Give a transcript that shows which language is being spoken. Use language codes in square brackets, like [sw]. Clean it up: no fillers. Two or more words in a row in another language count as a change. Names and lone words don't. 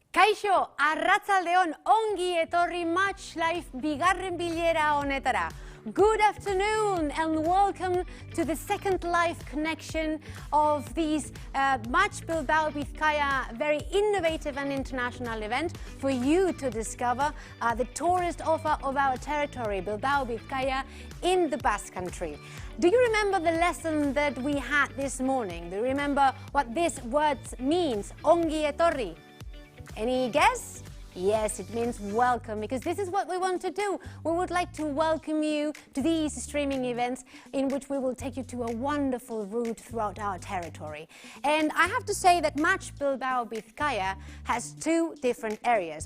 [eu] Kaixo, arratsaldeon, ongi etorri Match Life bigarren bilera honetara. [en] Good afternoon and welcome to the second live connection of this Match Bilbao Bizkaia very innovative and international event for you to discover the tourist offer of our territory, Bilbao Bizkaia, in the Basque Country. Do you remember the lesson that we had this morning? Do you remember what this word means, [eu] ongi etorri? [en] Any guess? Yes, it means welcome, because this is what we want to do. We would like to welcome you to these streaming events in which we will take you to a wonderful route throughout our territory. And I have to say that Match Bilbao Bizkaia has two different areas.